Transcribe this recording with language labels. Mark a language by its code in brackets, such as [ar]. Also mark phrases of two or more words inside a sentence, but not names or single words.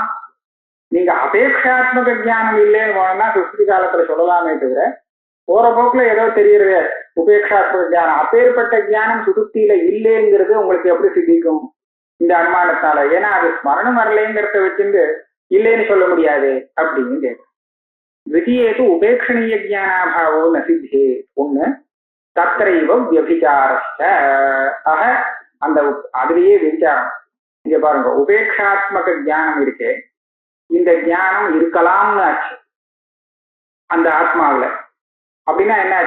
[ta] நீங்க அபேட்சாத்மக ஞானம் இல்லைன்னு போனா சுஸ்தி காலத்துல சொல்லலாமே தவிர போற போக்குல ஏதோ தெரியறது உபேட்சாத்மக ஞானம் அப்பேற்பட்ட ஞானம் சுசுப்தியில இல்லைங்கிறது உங்களுக்கு எப்படி சித்திக்கும் இந்த அனுமானத்தால? ஏன்னா அது ஸ்மரணம் வரலைங்கிறத வச்சுட்டு இல்லைன்னு சொல்ல முடியாது அப்படின்னு கேட்கும். [sa] द्वितीयेतु उपेक्षणीय ज्ञानाभावो न सिद्धे ஒண்ணு तत्रैव व्यभिचारश्च. [ta] ஆக அந்த அதுலயே விசாரம். இங்க பாருங்க, உபேட்சாத்மக ஞானம் இருக்கே, இந்த ஞானம் இருக்கலாம்னு ஆச்சு அந்த ஆத்மாவில. அப்படின்னா என்ன ஆச்சு?